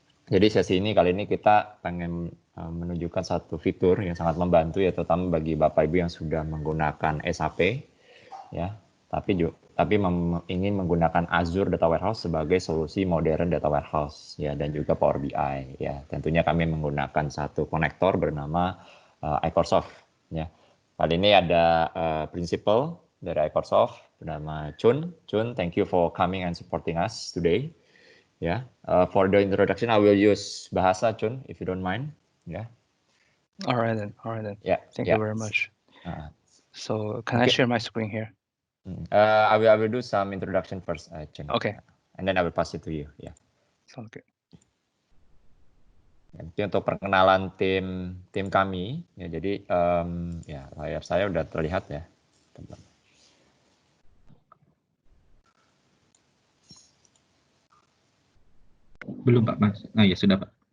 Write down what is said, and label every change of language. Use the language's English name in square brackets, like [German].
[Indonesian] Jadi sesi ini kali ini kita pengen menunjukkan satu fitur yang sangat membantu ya, terutama bagi Bapak Ibu yang sudah menggunakan SAP ya, tapi ingin menggunakan Azure Data Warehouse sebagai solusi modern data warehouse ya, dan juga Power BI ya. Tentunya kami menggunakan satu konektor bernama Microsoft ya. Kali ini ada principal dari Microsoft bernama Chun. [English] Chun, thank you for coming and supporting us today. Yeah, for the introduction, I will use bahasa, Chun, if you don't mind. Yeah. All right then. Yeah. Thank you very much. So can I share my screen here? I will do some introduction first, Chun. Okay. And then I will pass it to you. Yeah. Sounds good. [Indonesian] Jadi untuk perkenalan tim kami, ya jadi ya layar saya udah terlihat ya. Belum, Pak, Mas. Nah, ya sudah, Pak.